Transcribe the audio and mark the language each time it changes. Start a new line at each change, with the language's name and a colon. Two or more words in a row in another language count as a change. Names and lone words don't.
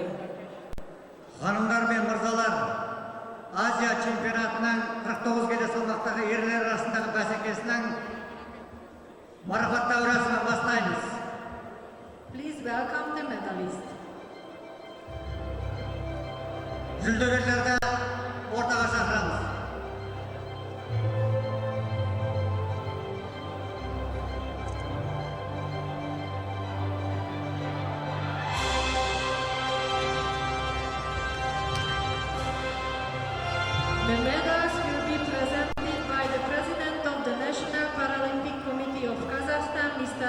Turkish: Hanımlar ve mırzalar,
Kazakh: Азия чемпионатының 49 келі салмақтағы ерлер арасындағы бәсекесінің марапаттау рәсімін бастаймыз.
English: Please welcome the medalist.
Kazakh: Жүлдегерлерді ортаға шақырамыз.
English: The medals will be presented by the President of the National Paralympic Committee of Kazakhstan, Mr.